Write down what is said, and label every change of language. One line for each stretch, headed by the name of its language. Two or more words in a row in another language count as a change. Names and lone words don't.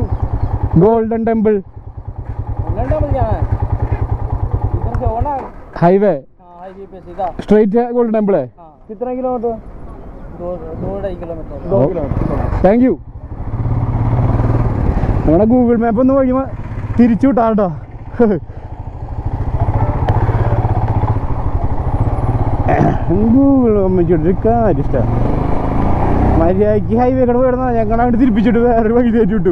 Hindi: गोल्डन टेम्पल गोल्डन टेम्पल जाना है. इधर से होना. हाईवे. हाँ हाईवे पे सीधा. स्ट्रेट है गोल्डन टेम्पल है. हाँ. कितना किलोमीटर? 2.5 किलोमीटर.
Malayalam: 2 കിലോമീറ്റർ.
English: thank you.
Malayalam: നമ്മുടെ ഗൂഗിൾ മാപ്പ് ഒന്ന് വഴി തിരിച്ചു വിട്ടാ കേട്ടോ. ഗൂഗിൾ അമ്മച്ചോട്ടൊരു കാര്യം ഇഷ്ടമാണ്. മര്യാദയ്ക്ക് ഹൈവേ കൂടെ പോയിരുന്ന ഞങ്ങൾ അങ്ങോട്ട് തിരിപ്പിച്ചിട്ട് വേറൊരു വഴി തേച്ചു വിട്ടു.